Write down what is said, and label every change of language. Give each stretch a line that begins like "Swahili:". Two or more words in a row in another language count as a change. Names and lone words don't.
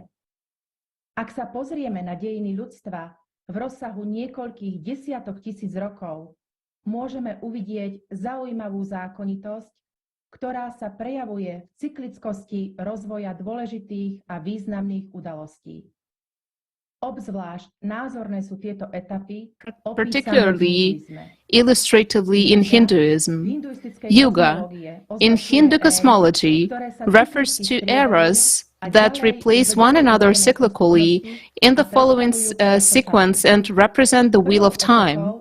Slovak: Ak sa pozrieme na dejiny ľudstva v rozsahu niekoľkých desiatok tisíc rokov, môžeme uvidieť zaujímavú zákonitosť, ktorá sa prejavuje v cyklickosti rozvoja dôležitých a významných udalostí. Obzvlášť názorné sú tieto etapy opísané v
English: Particularly
Slovak: hinduizme.
English: illustratively in Hinduism. Yuga, in Hindu cosmology, refers to eras that replace one another cyclically in the following sequence and represent the wheel of time.